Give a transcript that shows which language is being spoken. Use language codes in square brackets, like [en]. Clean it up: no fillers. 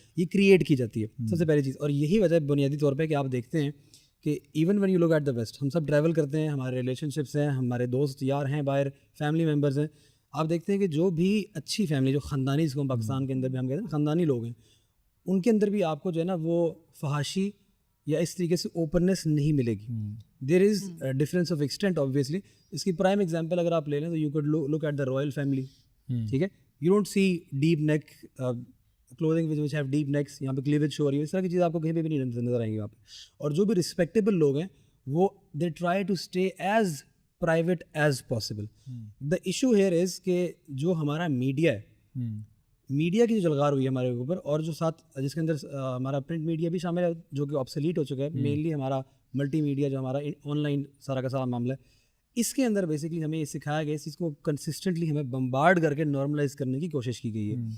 [ur] یہ کریٹ کی جاتی ہے سب سے پہلی چیز. اور یہی وجہ بنیادی طور پہ کہ آپ دیکھتے ہیں کہ [en] even when you look at the west, [ur] ہم سب ٹریول کرتے ہیں, ہمارے ریلیشن شپس ہیں, ہمارے دوست یار ہیں باہر, فیملی ممبرز ہیں. آپ دیکھتے ہیں کہ جو بھی اچھی فیملی, جو خاندانی, جس کو پاکستان کے اندر بھی ہم کہتے ہیں خاندانی لوگ ہیں, ان کے اندر بھی آپ کو جو ہے نا وہ فحاشی یا اس طریقے سے اوپننیس نہیں ملے گی. [en] There is difference of extent obviously. [ur] اس کی پرائم ایگزامپل اگر آپ لے لیں تو [en] You could look at the royal family. [ur] ٹھیک ہے, [en] you don't see deep neck clothing which have deep necks, [ur] یہاں پہ کلیویج شو ہو رہی ہے, اس طرح کی چیز آپ کو کہیں پہ بھی نہیں نظر آئیں گی وہاں پہ. اور جو بھی رسپیکٹیبل لوگ ہیں وہ [en] They try to stay as private as possible. The issue here is [ur] کہ جو ہمارا میڈیا ہے, میڈیا کی جو جلغار ہوئی ہے ہمارے اوپر, اور جو ساتھ جس کے اندر ہمارا پرنٹ میڈیا بھی شامل ہے جو کہ آبسلیٹ ہو چکا ہے, مینلی ہمارا ملٹی میڈیا جو ہمارا آن لائن سارا کا سارا معاملہ ہے, اس کے اندر بیسکلی ہمیں یہ سکھایا گیا, اس چیز کو کنسسٹنٹلی ہمیں بمبارڈ کر کے نارملائز کرنے کی کوشش کی گئی ہے.